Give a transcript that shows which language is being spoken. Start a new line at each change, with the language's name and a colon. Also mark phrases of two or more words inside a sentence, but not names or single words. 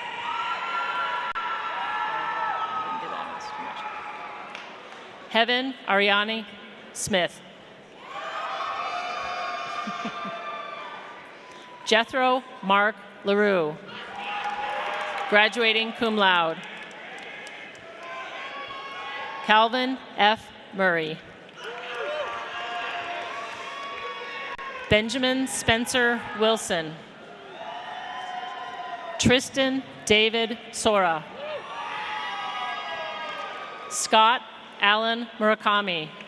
English: Heaven Ariani Smith. Jethro Mark LaRue, graduating cum laude. Calvin F. Murray. Benjamin Spencer Wilson. Tristan David Sora. Scott Allen Murakami.